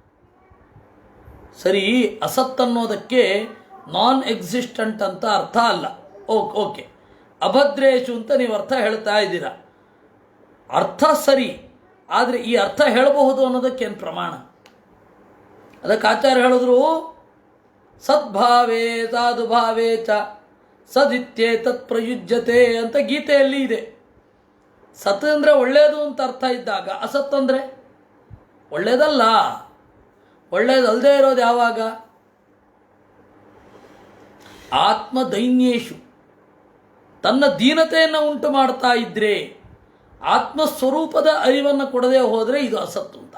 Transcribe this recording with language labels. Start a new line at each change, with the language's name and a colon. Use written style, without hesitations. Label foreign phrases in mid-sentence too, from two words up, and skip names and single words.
Kannada: ಸರಿ, ಅಸತ್ತನ್ನೋದಕ್ಕೆ
English: non existent
Kannada: ಅಂತ ಅರ್ಥ ಅಲ್ಲ. ಓಕೆ, ಅಭದ್ರೇಶು ಅಂತ ನೀವು ಅರ್ಥ ಹೇಳ್ತಾ ಇದ್ದೀರಾ, ಅರ್ಥ ಸರಿ. ಆದರೆ ಈ ಅರ್ಥ ಹೇಳಬಹುದು ಅನ್ನೋದಕ್ಕೇನು ಪ್ರಮಾಣ? ಅದಕ್ಕೆ ಆಚಾರ್ಯ ಹೇಳಿದ್ರು,
Sanskrit: ಸದ್ಭಾವೇ ಸಾಧುಭಾವೇ ಚ ಸದಿತ್ಯೇ ತತ್ ಪ್ರಯುಜ್ಯತೆ
Kannada: ಅಂತ ಗೀತೆಯಲ್ಲಿ ಇದೆ. ಸತ್ ಅಂದರೆ ಒಳ್ಳೆಯದು ಅಂತ ಅರ್ಥ ಇದ್ದಾಗ, ಅಸತ್ ಅಂದರೆ ಒಳ್ಳೆಯದಲ್ಲ. ಒಳ್ಳೆಯದಲ್ಲದೆ ಇರೋದು ಯಾವಾಗ? ಆತ್ಮದೈನ್ಯೇಶು, ತನ್ನ ದೀನತೆಯನ್ನು ಉಂಟು ಮಾಡ್ತಾ ಇದ್ದರೆ, ಆತ್ಮಸ್ವರೂಪದ ಅರಿವನ್ನು ಕೊಡದೆ ಹೋದರೆ ಇದು ಅಸತ್ತು ಅಂತ.